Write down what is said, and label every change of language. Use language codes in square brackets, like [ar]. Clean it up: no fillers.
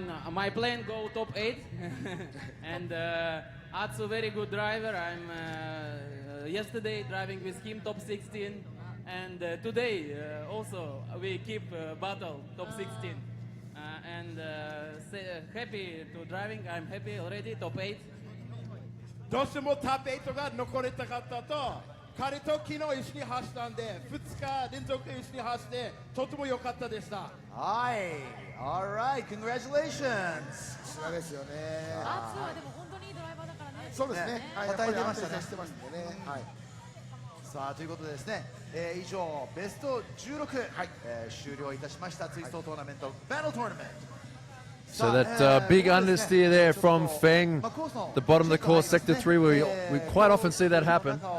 [en] My plan go top 8, and Atsu very good driver. I'm yesterday driving with him top 16, and today also we keep battle top 16, and happy to driving. I'm happy already top 8. [ja] どうしてもタップ8が残れたかったと、彼と昨日一緒に走ったんで、2日連続一緒に走ってとても良かったでした。 [en] はい、alright, congratulations。 [ja] さすがですよね。アーツはでも本当にいいドライバーだからね。そうですね。はい、叩いてましたね。してますんでね。はい。さあということでですね、以上ベスト16、終了いたしましたツイストトーナメントバトルトーナメント。 [en] So that big understeer there from Feng, the bottom of the course, Sector 3, we quite often see that happen.